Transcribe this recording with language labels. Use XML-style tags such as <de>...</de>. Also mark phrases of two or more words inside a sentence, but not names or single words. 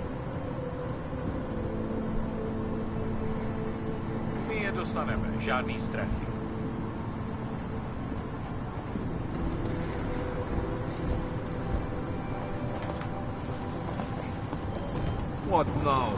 <cs>My je dostaneme, žádný strachy.</cs> <en>What now?</en>